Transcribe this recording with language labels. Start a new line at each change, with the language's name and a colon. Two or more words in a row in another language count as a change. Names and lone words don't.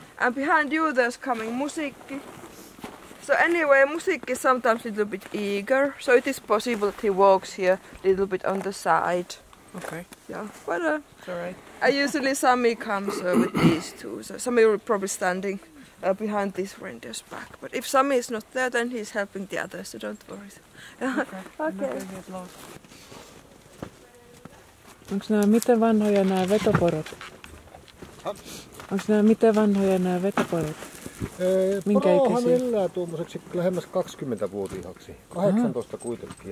English: And behind you there's coming Musiikki. So anyway, Musiikki is sometimes a little bit eager, so it is possible that he walks here a little bit on the side. Okay. Yeah, but It's alright. usually Sami comes with these two, so Sami will probably standing behind this reindeer's back. But if Sami is not there, then he's helping the others, so don't worry. Okay. Okay.
Finnish: Onks nää miten vanhoja nää vetoporot? Onks nää miten vanhoja nää vetoporot? Minkä Porohan ikäisiä? elää tuommoiseksi lähemmäs 20-vuotiaaksi. 18 kuitenkin.